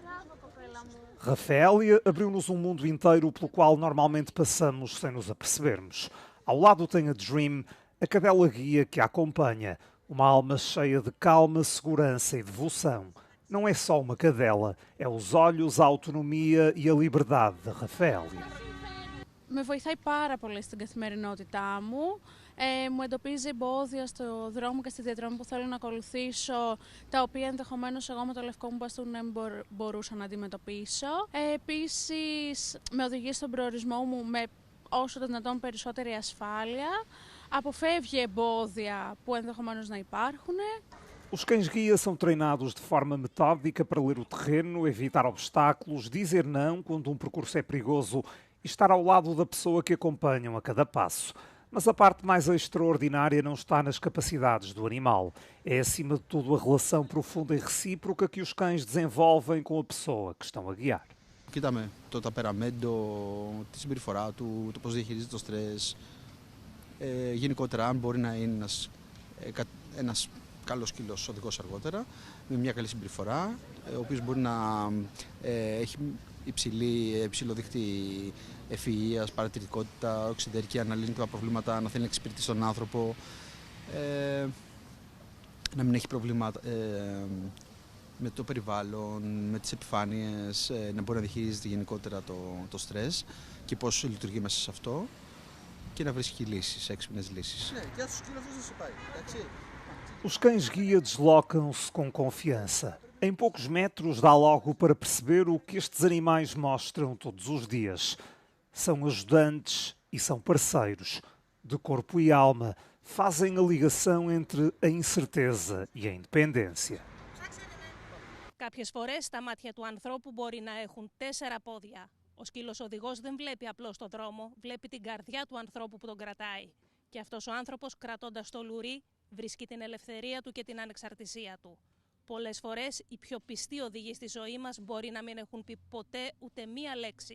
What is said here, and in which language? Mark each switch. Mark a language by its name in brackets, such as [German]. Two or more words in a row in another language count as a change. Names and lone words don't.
[Portuguese] Rafaélia abriu-nos um mundo inteiro pelo qual normalmente passamos sem nos apercebermos. Ao lado tem a Dream, a cadela guia que a acompanha. Uma alma cheia de calma, segurança e devoção. Não é só uma cadela, é os olhos, a autonomia e a liberdade de Rafaélia. [Greek] Με βοηθάει πάρα πολύ στην καθημερινότητά μου. Μου εντοπίζει εμπόδια στο δρόμο και στη διαδρομή που θέλω να ακολουθήσω, τα οποία ενδεχομένως εγώ με το λευκό μου μπαστούν δεν μπορούσα να αντιμετωπίσω. Επίσης, με οδηγεί στον προορισμό μου με όσο το δυνατόν περισσότερη ασφάλεια. Αποφεύγει εμπόδια που ενδεχομένως να υπάρχουν. [Portuguese] Os cães-guia são treinados de forma metódica para ler o terreno, evitar obstáculos, dizer não quando um percurso é perigoso e estar ao lado da pessoa que acompanham a cada passo. Mas a parte mais extraordinária não está nas capacidades do animal. É, acima de tudo, a relação profunda e recíproca que os cães desenvolvem com a pessoa que estão a guiar. [Greek] Κοίταμε το ταπεραμέντο, τη συμπεριφορά του, το πώς διαχειρίζεται το στρες. Γενικότερα, αν μπορεί να είναι ένας καλός σκύλος οδηγός αργότερα, με μια καλή συμπεριφορά, ο οποίος μπορεί να έχει υψηλό δίχτυ ευφυΐας, παρατηρητικότητα, οξυδερκία, να λύνει τα προβλήματα, να θέλει να εξυπηρετήσει τον άνθρωπο, να μην έχει προβλήματα με το περιβάλλον, με τις επιφάνειες, να μπορεί να διαχειρίζεται γενικότερα το στρες και πώς λειτουργεί μέσα σε αυτό και να βρίσκει λύσεις, έξυπνες λύσεις. Ναι, και στους σκύλους δεν σε πάει, εντάξει. [Portuguese] Os cães-guia deslocam-se com confiança. Em poucos metros dá logo para perceber o que estes animais mostram todos os dias. São ajudantes e são parceiros, de corpo e alma. Fazem a ligação entre a incerteza e a independência. [Greek] Κάποιες φορές τα μάτια του ανθρώπου μπορεί να έχουν 4 πόδια. Ο σκύλος οδηγός δεν βλέπει απλώς τον δρόμο, βλέπει την καρδιά του ανθρώπου που τον κρατάει. Και αυτός ο άνθρωπος, κρατώντας το λουρί, βρίσκει την ελευθερία του και την ανεξαρτησία του. Πολλές φορές οι πιο πιστοί οδηγοί στη ζωή μας μπορεί να μην έχουν πει ποτέ ούτε μία λέξη.